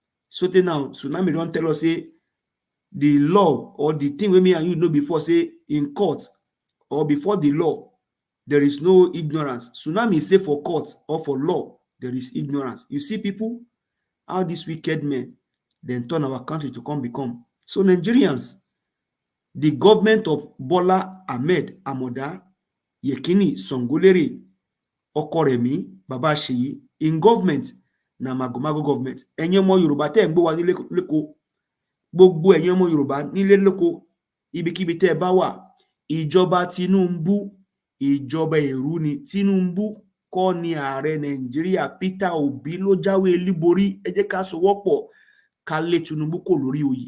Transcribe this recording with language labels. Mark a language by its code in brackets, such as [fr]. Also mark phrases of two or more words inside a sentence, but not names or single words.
[pcm] So now tsunami don't tell us say the law or the thing we me and you know before say in court or before the law there is no ignorance. Tsunami say for court or for law there is ignorance. You see people how these wicked men then turn our country to become. So Nigerians, the government of Bola Ahmed Amoda Yekini Songolere Okoremi Baba Seyi in government na magomago government. [yo] Ẹ̀yin ọmọ Yorùbá tẹ́ ń gbọ́ wa nílé lẹ́kọ̀ọ́, gbogbo ẹ̀yin ọmọ Yorùbá nílé lẹ́kọ̀ọ́, ibikíbi tẹ́ ẹ bá wà, ìjọba Tinubu, ìjọba èrú ni. Tinubu kọ́ ni ààrẹ Nàìjíríà, Peter Obi ló jáwé olúborí. Ẹ jẹ́ ká sowọ́pọ̀ ká lé Tinubu kò lórí oyè.